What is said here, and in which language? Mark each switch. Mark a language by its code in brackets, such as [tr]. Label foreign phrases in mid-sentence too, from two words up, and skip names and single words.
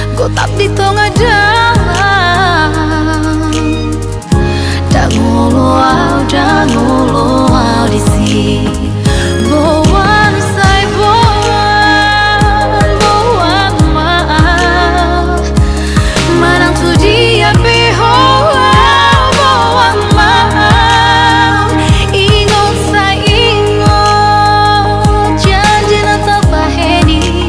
[id] tetap di tengah jalan. Jangan luau di sini. [bbc] Boan say boan maaf. Manang tu dia boan maaf. Ingat say ingat janji na tabaheni.